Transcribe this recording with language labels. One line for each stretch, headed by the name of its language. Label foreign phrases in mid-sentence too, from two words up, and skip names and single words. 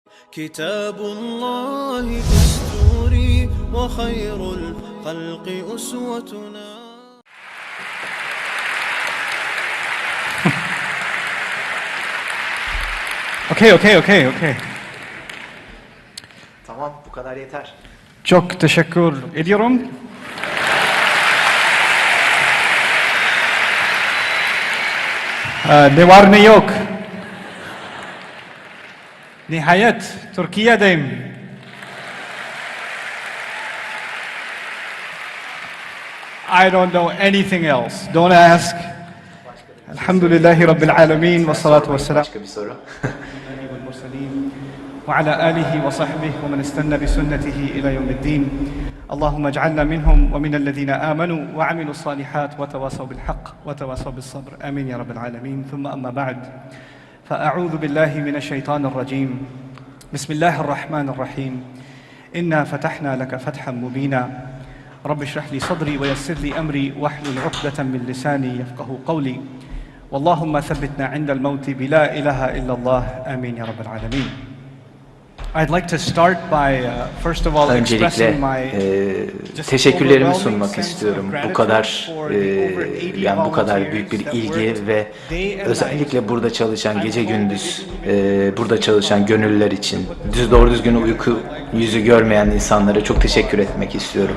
Arabic: كتاب الله دستوري وخير الخلق أسوتنا.
Turkish: Okay. Tamam, bu kadar yeter. Çok teşekkür ediyorum. Ne var ne yok. Nihayet Türkiye'deyim.
English: I don't know anything else. Don't ask.
Arabic: الحمد لله رب العالمين والصلاة والسلام.
Turkish: Başka bir soru.
Arabic: وعلى آله وصحبه ومن استنى بسنته إلى يوم الدين. اللهم اجعلنا منهم ومن الذين آمنوا وعملوا الصالحات وتواصوا بالحق وتواصوا بالصبر. آمين يا رب العالمين. ثم أما بعد فأعوذ بالله من الشيطان الرجيم. بسم الله الرحمن الرحيم. إنا فتحنا لك فتحا مبينا. رب اشرح لي صدري ويسر لي أمري واحلل عقدة من لساني يفقه قولي. واللهم ثبتنا عند الموت بلا إله إلا الله. آمين يا رب العالمين.
English: I'd like to start by first of all expressing my
Turkish: teşekkürlerimi sunmak istiyorum. Bu kadar yani bu kadar büyük bir ilgi ve özellikle burada çalışan gece gündüz burada çalışan gönüllüler için doğru düzgün uyku yüzü görmeyen insanlara çok teşekkür etmek istiyorum.